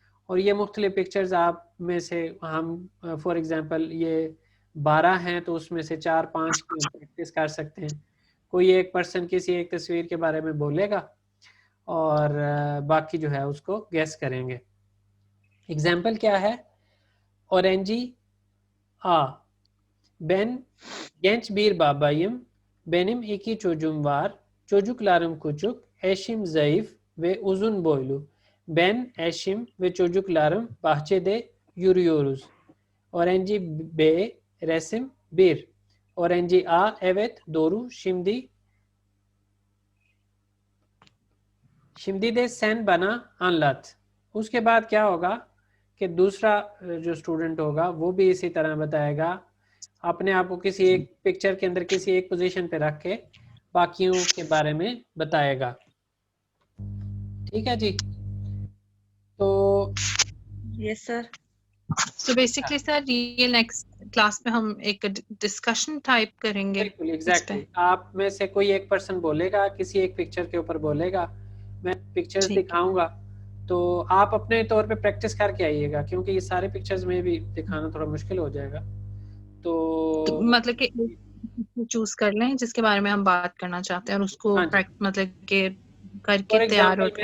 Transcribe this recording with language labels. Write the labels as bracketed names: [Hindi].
[Hindi] और ये मुख्तलिफ पिक्चर्स आप में से हम फॉर एग्ज़ाम्पल ये 12 हैं तो उसमें से 4-5 की प्रैक्टिस कर सकते हैं। कोई एक पर्सन किसी एक तस्वीर के बारे में बोलेगा और बाकी जो है उसको गेस करेंगे। एग्जाम्पल क्या है? [Turkish] ऑरेंजी आ ben genç bir babayım. Benim 2 çocuğum var. Çocuklarım küçük, eşim zayıf ve uzun boylu. Ben, eşim ve çocuklarım bahçede yürüyoruz. Öğrenci B, resim 1. Öğrenci A, evet doğru. Şimdi de sen bana anlat. [Hindi] उसके बाद क्या होगा कि दूसरा जो student होगा वो भी इसी तरह बताएगा, अपने आप को किसी एक पिक्चर के अंदर किसी एक पोजीशन पे रख के बाकियों के बारे में बताएगा। ठीक है जी, तो yes sir. [English] So basically [Hindi] sir ये next class में हम एक discussion type करेंगे। बिल्कुल एग्जैक्टली आप में से कोई एक पर्सन बोलेगा, किसी एक पिक्चर के ऊपर बोलेगा, मैं पिक्चर्स दिखाऊंगा, तो आप अपने तौर पे प्रैक्टिस करके आइएगा, क्योंकि ये सारे पिक्चर्स में भी दिखाना थोड़ा मुश्किल हो जाएगा। तो मतलब कि चूज कर लें जिसके बारे में हम बात करना चाहते हैं और उसको मतलब कि करके तैयार होकर